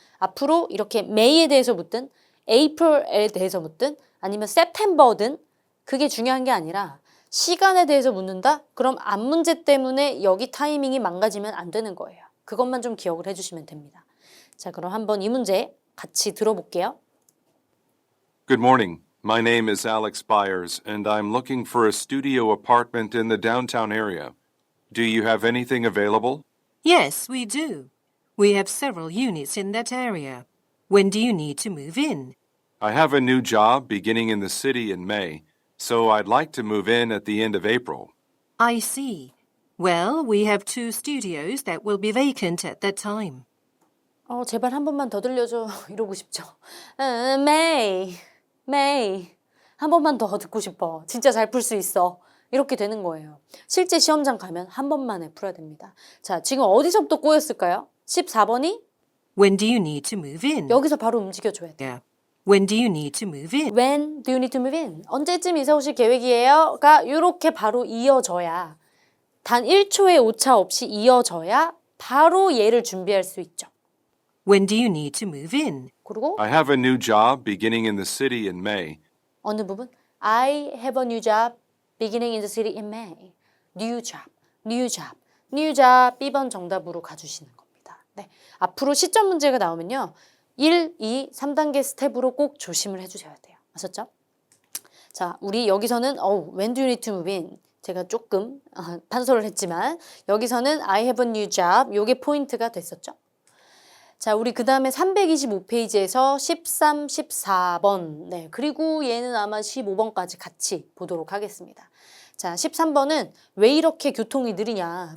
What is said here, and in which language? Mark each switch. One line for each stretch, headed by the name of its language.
Korean: 앞으로 이렇게 May에 대해서 묻든 April에 대해서 묻든 아니면 September든 그게 중요한 게 아니라 시간에 대해서 묻는다? 그럼 앞 문제 때문에 여기 타이밍이 망가지면 안 되는 거예요. 그것만 좀 기억을 해주시면 됩니다. 자, 그럼 한번 이 문제 같이 들어볼게요.
English: Good morning. My name is Alex Byers, and I'm looking for a studio apartment in the downtown area. Do you have anything available? Yes, we do. We have several units in that area. When do you need to move in? I have a new job beginning in the city in May, so I'd like to move in at the end of April. I see. Well, we have 2 studios that will be vacant at that time.
Korean: 제발 한 번만 더 들려줘. 이러고 싶죠. May. 한 번만 더 듣고 싶어. 진짜 잘 풀 수 있어. 이렇게 되는 거예요. 실제 시험장 가면 한 번만에 풀어야 됩니다. 자, 지금 어디서부터 꼬였을까요? 14번이
English: When do you need to move in?
Korean: 여기서 바로 움직여줘야 돼요.
English: Yeah. When do you need to move in? When do you need to move in?
Korean: 언제쯤 이사 오실 계획이에요? 가 이렇게 바로 이어져야 단 1초의 오차 없이 이어져야 바로 얘를 준비할 수 있죠.
English: When do you need to move in?
Korean: 그리고
English: I have a new job beginning in the city in May.
Korean: 어느 부분?
English: I have a new job beginning in the city in May. New job, new job, new job.
Korean: B번 정답으로 가주시는 겁니다. 네. 앞으로 시점 문제가 나오면요. 1, 2, 3단계 스텝으로 꼭 조심을 해주셔야 돼요. 아셨죠? 자, 우리 여기서는
English: when do you need to move in?
Korean: 제가 조금 판소를 했지만 여기서는
English: I have a new job.
Korean: 요게 포인트가 됐었죠? 자, 우리 그 다음에 325페이지에서 13, 14번. 네, 그리고 얘는 아마 15번까지 같이 보도록 하겠습니다. 자, 13번은 왜 이렇게 교통이 느리냐?